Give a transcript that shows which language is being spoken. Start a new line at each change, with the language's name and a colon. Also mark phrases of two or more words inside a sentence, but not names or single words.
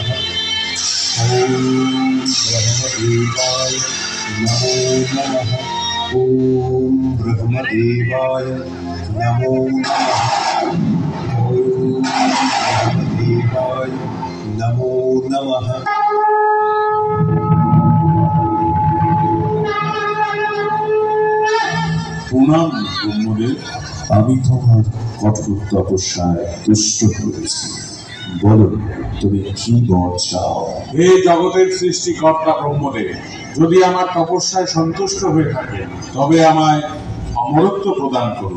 Sanskrit: ओम ब्रह्मदेवाय नमो नमः। ओम ब्रह्मदेवाय नमो नमः। ओम ब्रह्मदेवाय नमो नमः।
Bangla: প্রণাম ব্রহ্মদেব, আমি তোমার কঠোর তপস্যায় তুষ্ট হয়েছি। বলো, তুমি কি বর চাও? হে জগতের সৃষ্টিকর্তা ব্রহ্মদেব, যদি আমার তপস্যায় সন্তুষ্ট হয়ে থাকে তবে আমায় অমরত্ব প্রদান করুন।